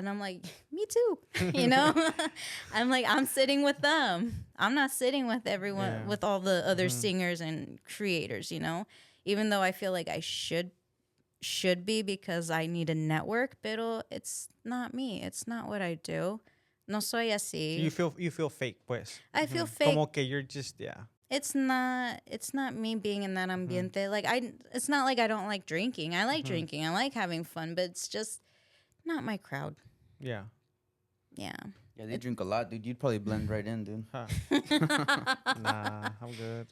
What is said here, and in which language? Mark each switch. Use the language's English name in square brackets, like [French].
[English] And I'm like, me too, you know? I'm like, I'm sitting with them. I'm not sitting with everyone, with all the other singers and creators, you know? Even though I feel like I should be because I need a network, pero it's not me. It's not what I do. [Spanish] No soy así. [English] You feel fake, pues. I feel fake. [Spanish] Como que [English] you're just, it's not me being in that ambiente. Like it's not like I don't like drinking. I like drinking. I like having fun, but it's just not my crowd. Yeah. Yeah. Yeah, they drink a lot, dude. You'd probably blend right in, dude. Huh. Nah, I'm good.